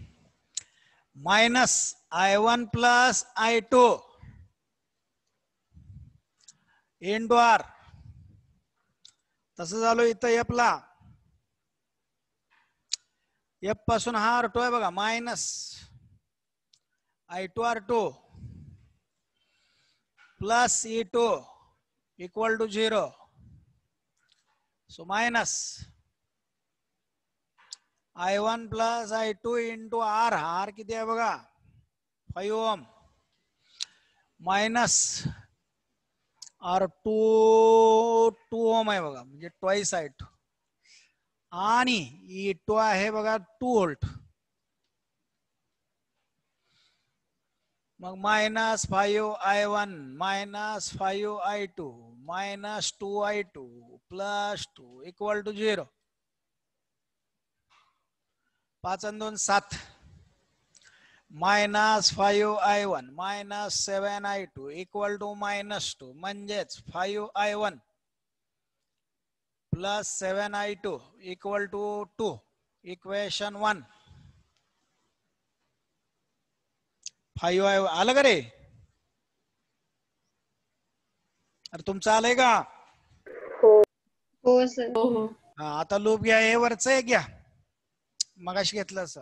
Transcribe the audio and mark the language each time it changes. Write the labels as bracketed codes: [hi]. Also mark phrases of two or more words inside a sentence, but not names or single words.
[mr] -I1 + I2 [en] into R. [mr] तसं झालो इथं एफ ला. एफ पासून हा R2 आहे बघा. -I2R2 + E2 = 0. So -I1 + I2 [en] into R. [mr] आर किती आहे बघा 5 ओम. मायनस R2 2 ओम आहे बघा. म्हणजे ट्वाइस I2. आणि E2 आहे बघा 2 व्होल्ट. मग -5I1 -5I2 -2I2 + 2 = 0. 5 आणि 2 7. -5I1 -7I2 = -2. म्हणजेच 5I1 + 7I2 = 2. इक्वेशन 1. 5I1 आलं का रे. अरे तुमचं आलंय का. हो सर. हो. हा आता लूप घ्या. हे वरच एक घ्या. मगाशी घेतलं असं.